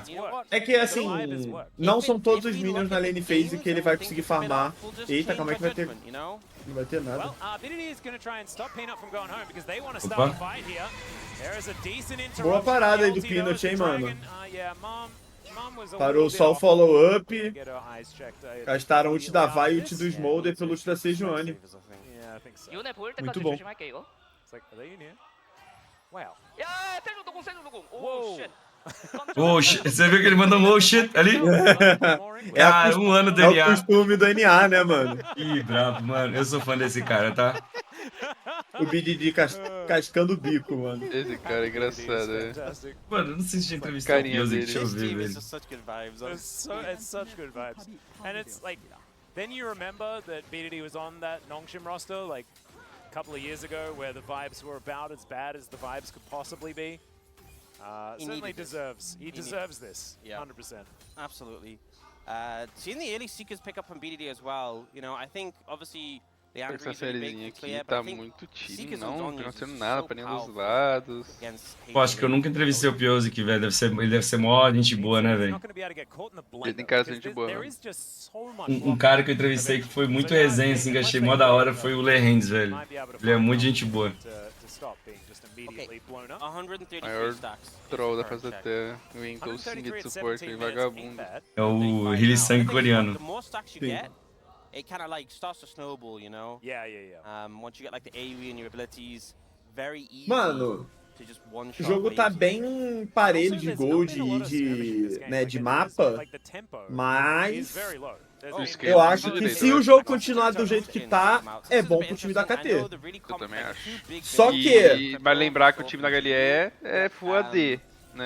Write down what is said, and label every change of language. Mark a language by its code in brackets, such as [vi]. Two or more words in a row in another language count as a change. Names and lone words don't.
[pt] É que assim, não são todos os minions na [en] lane phase [pt] que ele vai conseguir farmar. Eita, calma aí que vai ter. Não vai ter nada. Boa parada aí do Peanut, hein, mano. Parou só o follow-up. Gastaram o ult da Vi e o ult do Smolder pelo ult da Sejuani. [ko] 이번에 보일 때까지 [pt] muito bom. [ko] 조심할게 이거. [en] Wow. [ko] 야, 셀 누구 셀 누구. [en] oh shit. Oh, shit. [pt] Você viu que ele mandou um [en] oh shit [pt] ali? É, a Cara, um ano do é o NA. costume do NA, né, mano? Ih, brabo, mano. Eu sou fã desse cara, tá? O BDD cascando o bico, mano. Esse cara é engraçado, né? Mano, eu não sei se já entrevistou o Carinha Music, dele. deixa eu ver, velho. [en] It's such good vibes. And it's like, then you remember that BDD was on that Nongshim roster like a couple of years ago where the vibes were about as bad as the vibes could possibly be. Certainly deserves. He deserves this. Yeah. 100%. Absolutely. Seeing the early Seekers pick up from BDD as well, you know, I think obviously the Andrew [pt] Essa [en] is really big [pt] sériezinha [en] and [pt] aqui [en] clear, but [pt] tá [en] I think [pt] muito time, [en] Seekers [pt] não [en] on [pt] tá [en] Zhonya's [pt] acontecendo [en] is [pt] nada [en] so [pt] pra nenhum dos [en] powerful [pt] lados. [en] against [pt] Pô, acho que eu nunca entrevistei o Piosic, velho. Ele deve ser mó gente boa, né, velho? Ele tem cara de gente boa, mano. Um cara que eu entrevistei que foi muito resenha, assim, que achei mó da hora, foi o Lehendes, velho. Ele é muito gente boa. [en] Okay. 133 [pt] Maior [en] stacks. [pt] troll da face da terra. Inventou 5 de suporte, hein, vagabundo. É o Hili-Sang coreano. [en] The more stacks you get, it kind of like starts to snowball, you know? Yeah. Once you get like the AoE and your abilities, very easy [pt] Mano, [en] to just one [pt] o [en] shot [pt] jogo tá [en] waves. [pt] bem parelho de gold e de mapa, mas eu acho que se o jogo continuar do jeito que tá, é bom pro time da KT. Eu também acho. Só que... E vai lembrar que o time da HLE é Full AD, né?